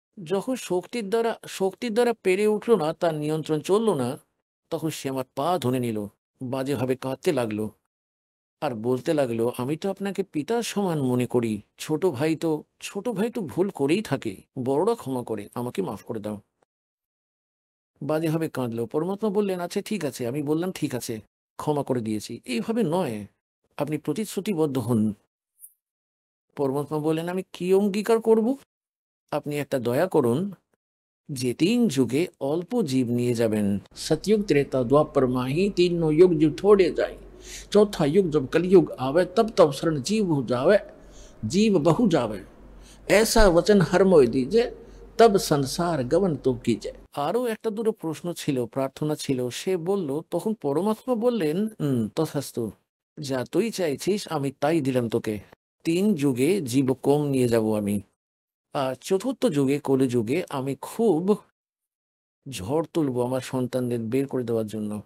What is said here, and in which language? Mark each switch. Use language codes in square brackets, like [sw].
[bn] যখন শক্তির দ্বারা পেরে উঠলো না, তার নিয়ন্ত্রণ চললো না, তখন সে আমার পা ধরে নিল, বাজেভাবে কাঁদতে লাগলো আর বলতে লাগলো, আমি তো আপনাকে পিতার সমান মনে করি, ছোট ভাই তো ভুল করেই থাকে, বড়রা ক্ষমা করে, আমাকে মাফ করে দাও। বাজেভাবে কাঁদলো। পরমাত্মা বললেন, আচ্ছা ঠিক আছে। আমি বললাম, ঠিক আছে, ক্ষমা করে দিয়েছি। এইভাবে নয়, আপনি প্রতিশ্রুতিবদ্ধ হন। পরমাত্মা বললেন, আমি কি অঙ্গীকার করব? আপনি একটা দয়া করুন যে 3 যুগে অল্প জীব নিয়ে যাবেন। [hi] सतयुग त्रेता द्वापर माही तीनों युग जो थोड़े जाए, चौथा युग जब कलयुग आवे, तब तब शरण जीव हो जावे, जीव बहु जावे, ऐसा वचन हर मोय दीजे, तब संसार गवन तो कीजे। [bn] আরো একটা দুটো প্রশ্ন ছিল, প্রার্থনা ছিল। সে বলল, তখন পরমাত্মা বললেন, তথাস্তু, যা তুই চাইছিস আমি তাই দিলাম তোকে। 3 যুগে জীব কম নিয়ে যাব আমি, আর চতুর্থ যুগে, কলিযুগে আমি খুব ঝড় তুলবো আমার সন্তানদের বের করে দেওয়ার জন্য।